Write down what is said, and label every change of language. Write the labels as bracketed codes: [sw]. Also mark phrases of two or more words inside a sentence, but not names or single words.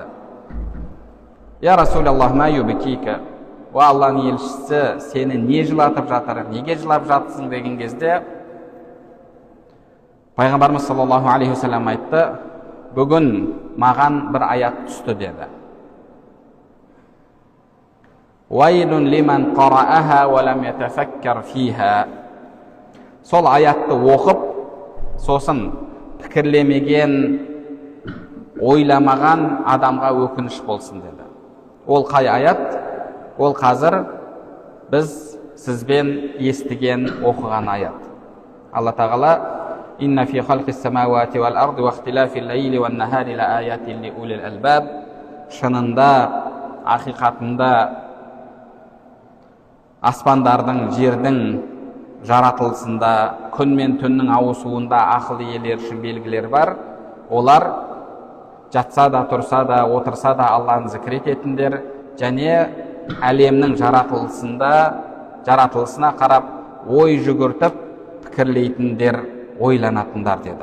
[ar] يا رسول الله، ما يبكيك? [kk] О Алланың елшісі, сені не жылатып жатыр? Неге жылап жатсың деген кезде пайғамбарымыз [ar] صلى الله عليه وسلم [kk] айтты: "Бүгін маған бір аят түсті" деді. [ar] ويل لمن قرأها ولم يتفكر فيها. [kk] Сол аятты оқып, сосын пікірлемеген, ойламаған адамға өкініш болсын деді. Ол қай аят? Ол қазір біз сізбен естіген, оқыған аят. Алла тағала: [ar] "إن في خلق السماوات والأرض واختلاف الليل والنهار لآيات لأولي الألباب." [kk] Шынында, ақиқатында аспандардың, жердің жаратылысында, күн мен түннің ауысуында ақыл иелері үшін белгілер бар. Олар жатса да, тұрса да, отырса да Алланы зікір ететіндер, және әлемнің жаратылысына қарап ой жүгіртіп пікірлейтіндер, ойланатындар деді.